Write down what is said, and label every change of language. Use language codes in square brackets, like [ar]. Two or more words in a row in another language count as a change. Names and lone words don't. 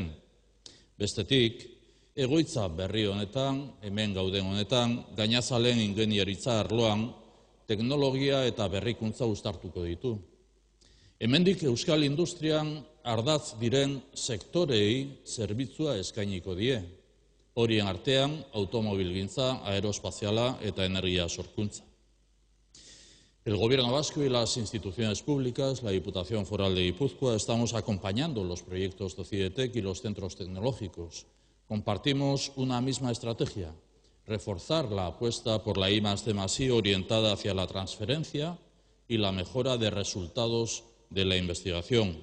[eu] Bestetik, egoitza berri honetan, hemen gauden honetan, gainazalen ingeniaritza arloan teknologia eta berrikuntza uztartuko ditu. Hemendik euskal industrian ardatz diren sektorei zerbitzua eskainiko die. Horien artean, automobilgintza, aeroespaziala eta energia sorkuntza. [es] El Gobierno vasco y las instituciones públicas, la Diputación Foral de Guipúzcoa, estamos acompañando los proyectos de Cidetec y los centros tecnológicos. Compartimos una misma estrategia: reforzar la apuesta por la I+D+I orientada hacia la transferencia y la mejora de resultados de la investigación.